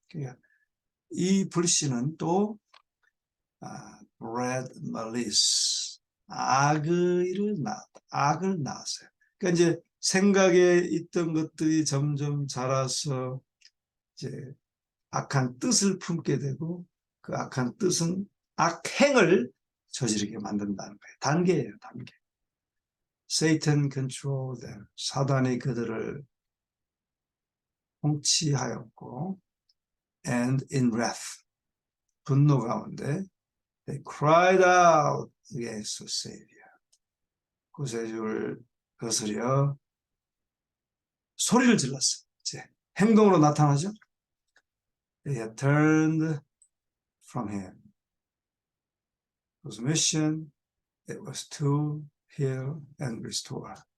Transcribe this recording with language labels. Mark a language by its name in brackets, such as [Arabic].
[Korean] 그러니까 이 불신은 또 [English] bred malice, [Korean] 악을 낳았어요. 그러니까 이제 생각에 있던 것들이 점점 자라서 이제 악한 뜻을 품게 되고, 그 악한 뜻은 악행을 저지르게 만든다는 거예요. 단계예요, 단계. [English] Satan controlled them. [Korean] 사단이 그들을 통치하였고, [English] and in wrath, [Korean] 분노 가운데 [English] they cried out against the Savior. [Korean] 구세주를 거스려 소리를 질렀어요. 이제 행동으로 나타나죠. [English] They had turned from him. Whose mission it was to heal and restore.